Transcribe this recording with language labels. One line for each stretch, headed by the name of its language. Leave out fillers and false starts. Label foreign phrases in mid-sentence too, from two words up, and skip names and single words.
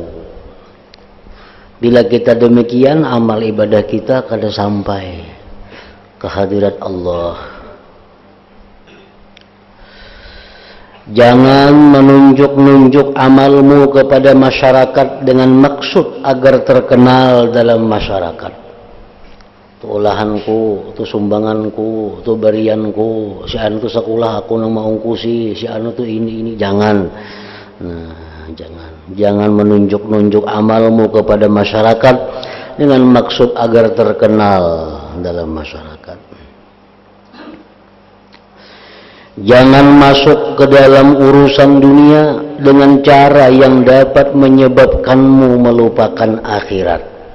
Banjar: Bila kita demikian, amal ibadah kita kada sampai ke hadirat Allah.
Indonesian: Jangan menunjuk-nunjuk amalmu kepada masyarakat dengan maksud agar terkenal dalam masyarakat.
Banjar: Itu olahanku, itu sumbanganku, itu barianku, si anu tuh sekolah aku nang maungkusi, si anu tuh ini, jangan.
Indonesian: Nah, jangan menunjuk-nunjuk amalmu kepada masyarakat dengan maksud agar terkenal dalam masyarakat. Jangan masuk ke dalam urusan dunia dengan cara yang dapat menyebabkanmu melupakan akhirat.